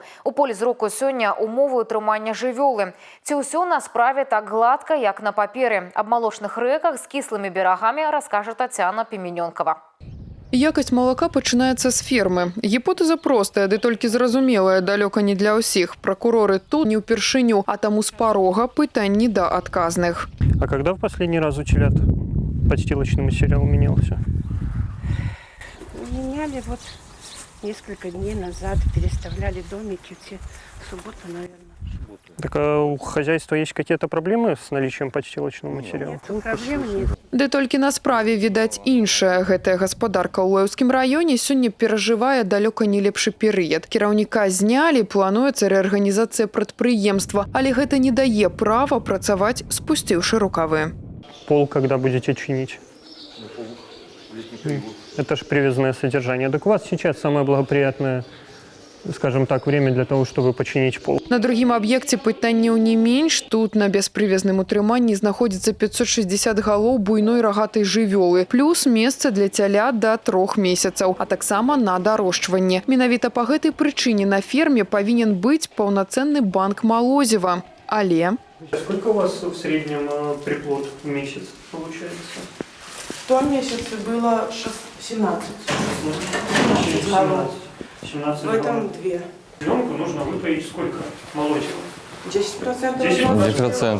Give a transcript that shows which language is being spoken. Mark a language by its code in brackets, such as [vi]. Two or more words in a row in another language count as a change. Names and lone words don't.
[be] У полі зроку сёння умовы ўтрымання жывёлы. Ці ўсё на справе так гладка, як на паперы? Аб малочных рэках з кіслымі берагамі раскажа Тацяна Піменёнкава. Якасць малака пачынаецца з фермы. Гіпотэза простая, ды толькі зразумелая, далёка не для ўсіх. Пракуроры тут не ўпершыню, а таму з парога пытанні да адказных. [ru] А когда в последний раз училят подстилочный материал менялся? Меняли вот несколько дней назад, переставляли домики, в субботу, наверное. Так а у хозяйства есть какие-то проблемы с наличием подстилочного материала? Нет, проблем нет. [be] Ды толькі на справе відаць іншае. Гэтая гаспадарка ў Лэўскім раёне сёння перажывае далёка не лепшы перыяд. Кіраўніка знялі, плануецца рэарганізацыя прадпрыемства, але гэта не дае права працаваць, спусціўшы рукавы. [ru] Пол когда будете чинить? Это же привязанное содержание. Так у вас сейчас самое благоприятное, скажем так, время для того, чтобы починить пол. [be] На другім аб'екце пытанняў не менш. Тут на беспрывязным утрыманні знаходзіцца 560 галоў буйной рагатай жывёлы, плюс месца для цяля да 3 месяцаў, а таксама на дарожчванне. Менавіта па гэтай прычыне на ферме павінен быць паўнацэнны банк малозіва. Але [ru] Сколько у вас в среднем приплод в месяц получается? В том месяце было 17. 17 В этом 2. Ребенку нужно выпоить сколько молочка? 10%. 10%,